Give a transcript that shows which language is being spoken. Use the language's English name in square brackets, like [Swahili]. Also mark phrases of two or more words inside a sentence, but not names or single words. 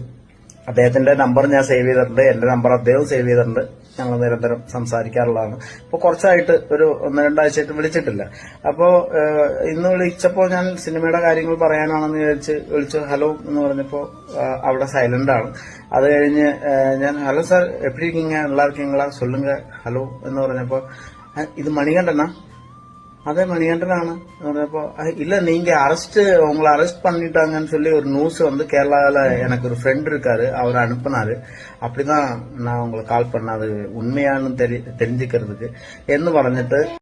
[Malayalam] അദ്ദേഹത്തിന്റെ നമ്പർ ഞാൻ സേവ് ചെയ്തിട്ടുണ്ട്, എന്റെ നമ്പർ അദ്ദേഹം സേവ് ചെയ്തിട്ടുണ്ട്. ഞങ്ങൾ നിരന്തരം സംസാരിക്കാറുള്ളതാണ്. ഇപ്പൊ കുറച്ചായിട്ട് ഒരു 1-2 ആഴ്ചയായിട്ട് വിളിച്ചിട്ടില്ല. അപ്പോ ഇന്ന് വിളിച്ചപ്പോ ഞാൻ സിനിമയുടെ കാര്യങ്ങൾ പറയാനാണെന്ന് വിളിച്ചു. ഹലോ എന്ന് പറഞ്ഞപ്പോ അവിടെ സൈലന്റ് ആണ്. അത് കഴിഞ്ഞ് ഞാൻ [English] hello sir [Tamil] எப்பி இருக்கீங்க, நல்லா இருக்கீங்களா, சொல்லுங்க [Malayalam] ഹലോ എന്ന് പറഞ്ഞപ്പോ ഇത് മണികണ്ഠനാ? [Tamil] அதே மணிகண்டனான அப்போ இல்ல நீங்க உங்களை அரெஸ்ட் பண்ணிட்டாங்கன்னு சொல்லி ஒரு நியூஸ் வந்து கேரளால எனக்கு ஒரு ஃப்ரெண்ட் இருக்காரு, அவர் அனுப்புனாரு. அப்படிதான் நான் உங்களுக்கு கால் பண்ண, அது உண்மையானு தெரிஞ்சுக்கிறதுக்கு [Malayalam] എന്ന് പറഞ്ഞിട്ട്